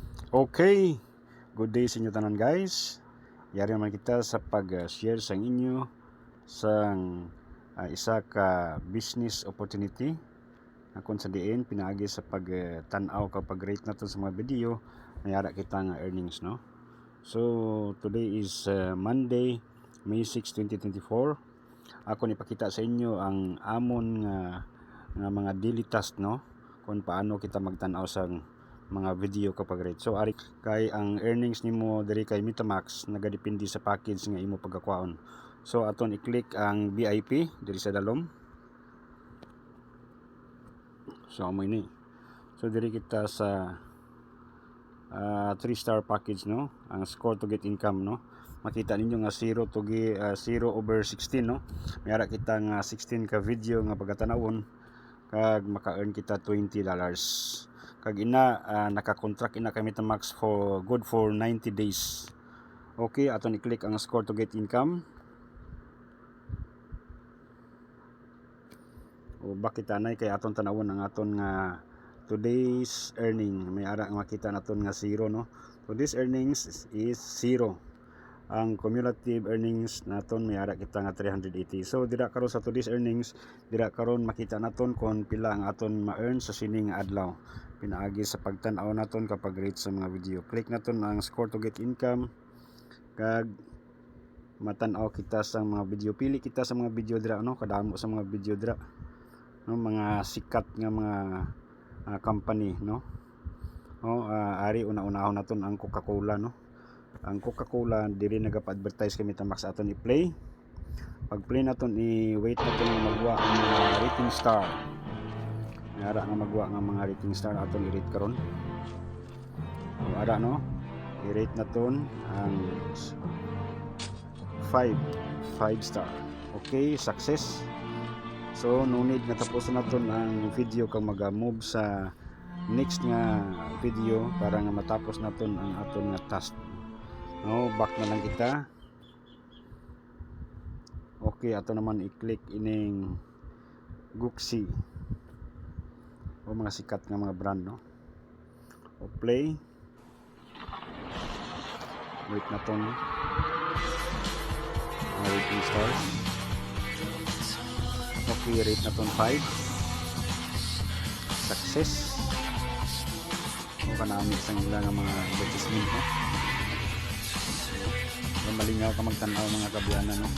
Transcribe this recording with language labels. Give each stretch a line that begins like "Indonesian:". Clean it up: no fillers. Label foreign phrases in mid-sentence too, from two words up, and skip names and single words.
Hiligaynon: Okay, good day sa inyo tanan guys. Yari naman kita sa pag-share sa inyo sa isa ka
English: business opportunity
Hiligaynon: na kung sa diin pinaagi sa pag-tanaw kapag rate natin sa mga video mayara kita nga earnings, no?
English: So today is Monday, May 6, 2024.
Hiligaynon: Ako nipakita sa inyo ang amon nga mga daily task, no? Kung paano kita magtanaw sa mga video kapag rate. So ari kay ang earnings nimo diri kay MetaMask nagadepende sa package nga imo pagkakwaon. So aton i-click ang VIP diri sa dalom. So amo ini. So diri kita sa 3-star package, no?
English: Ang score to get income,
Hiligaynon: no? Makita ninyo nga 0 over 16, no? Mayara kita nga 16 ka video nga pagkatanawon kag maka-earn kita $20. Kag ina naka-contract ina kay MetaMask
English: for good for 90 days.
Hiligaynon: Okay, aton i-click ang
English: score to get income.
Hiligaynon: O bakit anay kay aton tanawon ang aton nga
English: today's earning.
Hiligaynon: May ara nga makita naton nga 0, no?
English: Today's earnings is 0.
Hiligaynon: Ang
English: cumulative earnings
Hiligaynon: naton may ara kita nga 380. So dira karon sa
English: today's earnings,
Hiligaynon: dira karon makita naton kung pila ang aton ma-earn sa sining adlaw. Pinaagi sa pagtan-aw naton kapag rate sa mga video. Click naton ang
English: score to get income
Hiligaynon: kag matan-aw kita sa mga video. Pili kita sa mga video dira, no? Kadamo sa mga video dira, no? Mga sikat nga mga company, no? Ari una-unahon naton ang Coca-Cola, no? Ang Coca-Cola diri nagapa-advertise kay MetaMask aton i-play. Pag play naton i-wait naton nga magwa ang mga
English: rating star.
Hiligaynon: Ara nga magwa nga mga
English: rating star
Hiligaynon: aton i-rate karon. Ara, no? I-rate naton ang 5 star.
English: Okay, success.
Hiligaynon: So
English: no need
Hiligaynon: nga tapuson naton ang video kag mag-move sa next nga video para nga matapos naton ang aton nga task. No, back na lang kita. Okay, ato naman i-click ining Gucci o mga sikat nga mga brand, no? O play. Wait na tong
English: rating stars.
Hiligaynon: Okay, rate na tong 5. Success. O kanami sa nila nga mga advertisement, no? Malingaw ka magtanaw mga kabiyanan, no?